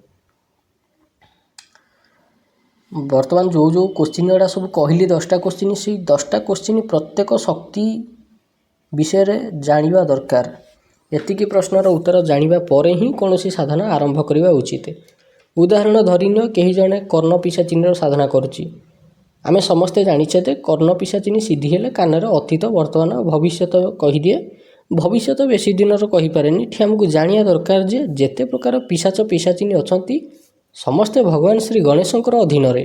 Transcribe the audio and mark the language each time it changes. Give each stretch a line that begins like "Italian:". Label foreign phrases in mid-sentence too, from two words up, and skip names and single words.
Odia: ବର୍ତ୍ତମାନ ଯୋ ଯୋ କ୍ୱେଶ୍ଚନ ଗୁଡ଼ା ସବୁ କହିଲି 10ଟା କ୍ୱେଶ୍ଚନ, ସେ 10ଟା କ୍ୱେଶ୍ଚନ ପ୍ରତ୍ୟେକ ଶକ୍ତି ବିଷୟ ରେ ଜାଣିବା ଦରକାର। ଏତିକି ପ୍ରଶ୍ନର ଉତ୍ତର ଜାଣିବା ପରେ ହିଁ କୌଣସି ସାଧନା ଆରମ୍ଭ କରିବା ଉଚିତ। ଉଦାହରଣ ଧରିନିଅ କେହି ଜଣେ କର୍ଣ୍ଣ ପିଶାଚିନୀର ସାଧନା କରୁଛି, ଆମେ ସମସ୍ତେ ଜାଣିଛେ ଯେ କର୍ଣ୍ଣ ପିଶାଚିନୀ ସିଦ୍ଧି ହେଲେ କାନରେ ଅତୀତ ବର୍ତ୍ତମାନ ଭବିଷ୍ୟତ କହିଦିଏ। ଭବିଷ୍ୟତ ବେଶୀ ଦିନର କହିପାରେନି। ଏଠି ଆମକୁ ଜାଣିବା ଦରକାର ଯେ ଯେତେ ପ୍ରକାର ପିଶାଚ ପିଶାଚିନୀ ଅଛନ୍ତି ସମସ୍ତେ ଭଗବାନ ଶ୍ରୀ ଗଣେଶଙ୍କର ଅଧୀନରେ।